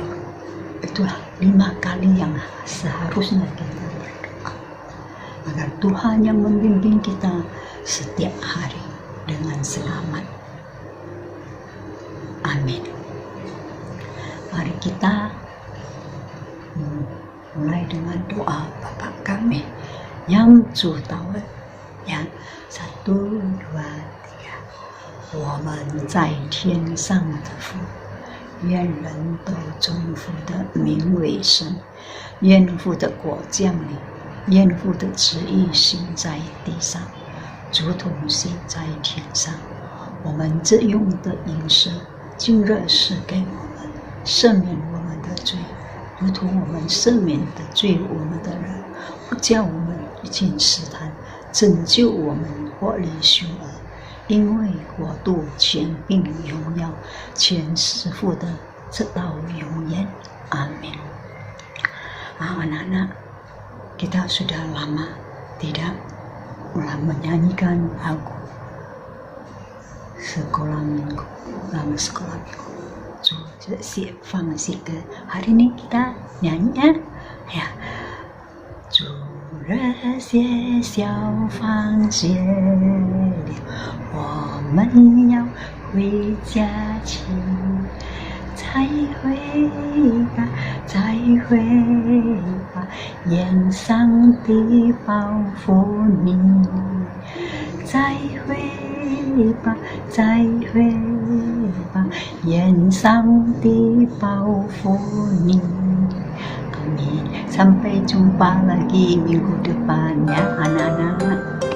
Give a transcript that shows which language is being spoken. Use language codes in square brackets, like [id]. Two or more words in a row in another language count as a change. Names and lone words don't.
[id] Itulah 5 kali yang seharusnya kita berdoa, agar Tuhan yang membimbing kita setiap hari dengan selamat. Amin. Mari kita mulai dengan doa Bapa kami yang [zh] 主祷文，呀， [id] 1、2、3。 [zh] 我们在天上的父，愿人都尊父的名为圣，愿父的国降临，愿父的旨意行在地上，如同行在天上。我们这用的饮食，今日赐给我们，赦免我们的罪，如同我们赦免的罪我们的人，不叫我们进试探，拯救我们脱离凶恶。因为国度、权柄、荣耀，全是父的，直到永远。Amin. [id] Anak-anak, kita sudah lama tidak menyanyikan lagu sekolah minggu, dalam sekolah minggu. Siap fungsi ke hari ini kita nyanyi ya. [zh] 主日学小房间里，我们要回家去，再会吧，再会吧，愿上帝保护你，再会吧，再会吧，愿上帝保护你。Amin. [id] Sampai jumpa lagi minggu depan ya anak-anak.